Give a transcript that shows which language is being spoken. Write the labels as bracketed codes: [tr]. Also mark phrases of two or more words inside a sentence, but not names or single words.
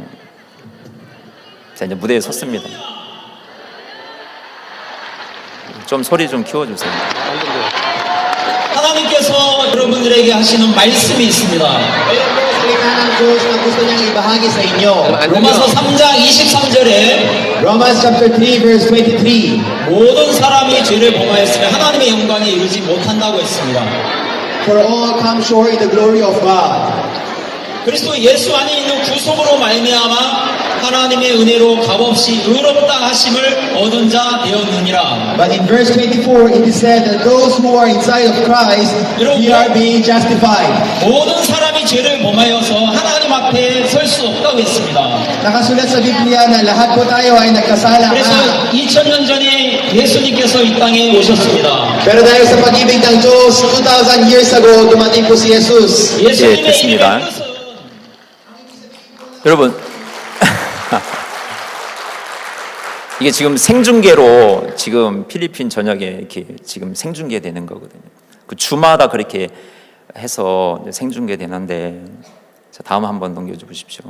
[ko] 자, 이제 무대에 섰습니다. 좀 소리 좀 키워주세요. 하나님께서 여러분들에게 하시는 말씀이 있습니다. 로마서 3장 23절에 [en] Romans chapter 3 verse 23. [ko] 모든 사람이 죄를 범하였으면 하나님의 영광에 이르지 못한다고 했습니다. [en] For all come short in the glory of God. [ko] 그리스도 예수 안에 있는 구속으로 말미암아 하나님의 은혜로 값없이 의롭다 하심을 얻은 자 되었느니라. [en] But in verse 24 it is said that those who are inside of Christ, we are being justified. [ko] 모든 사람이 죄를 범하여서 하나님 앞에 설 수 없다고 했습니다. [tl] Nakasulat sa Biblia na lahat po tayo ay nagkasala [ko] 그래서 [tl] na. [ko] 2000년 전에 예수님께서 이 땅에 오셨습니다. [tl] Pero dahil sa pag-ibig ng Diyos, [en] 2,000 years ago, [tl] dumating po si Jesus. [ko] 예수님의 됐습니다. 이름의 뜻은 여러분, 이게 지금 생중계로 지금 필리핀 전역에 이렇게 지금 생중계되는 거거든요. 그 주마다 그렇게 해서 생중계 되는데, 자, 다음 한번 넘겨줘 보십시오.